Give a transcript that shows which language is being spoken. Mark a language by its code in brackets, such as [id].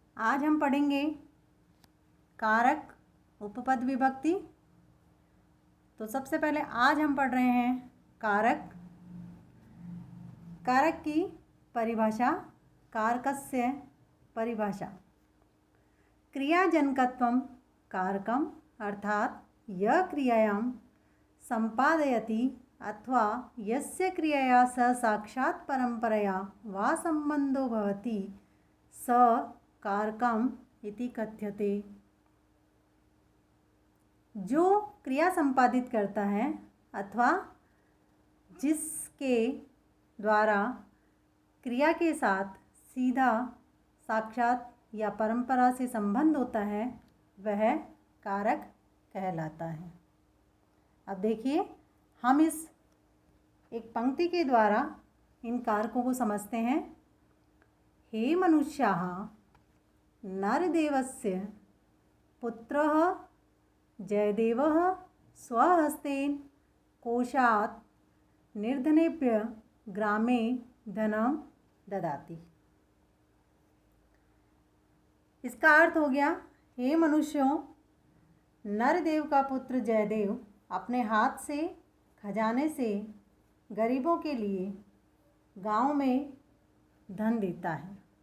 [hi] आज हम पढ़ेंगे कारक उपपद विभक्ति। तो सबसे पहले आज हम पढ़ रहे हैं कारक। कारक की परिभाषा, [sa] कारकस्य परिभाषा। क्रियाजनकत्वं कारकम् अर्थात यह क्रियायां संपादयति अथवा यस्य क्रियया सह साक्षात् परंपरया वा संबंधो भवति स कारकम् इति कथ्यते। [hi] जो क्रिया संपादित करता है अथवा जिसके द्वारा क्रिया के साथ सीधा, साक्षात या परंपरा से संबंध होता है वह कारक कहलाता है। अब देखिए, हम इस एक पंक्ति के द्वारा इन कारकों को समझते हैं। [sa] हे मनुष्याः नरदेवस्य पुत्रः जयदेवः स्वहस्तेन कोशात् निर्धनेभ्यः ग्रामे धनं ददाति। [hi] इसका अर्थ हो गया, हे मनुष्यों, नरदेव का पुत्र जयदेव अपने हाथ से खजाने से गरीबों के लिए गांव में धन देता है।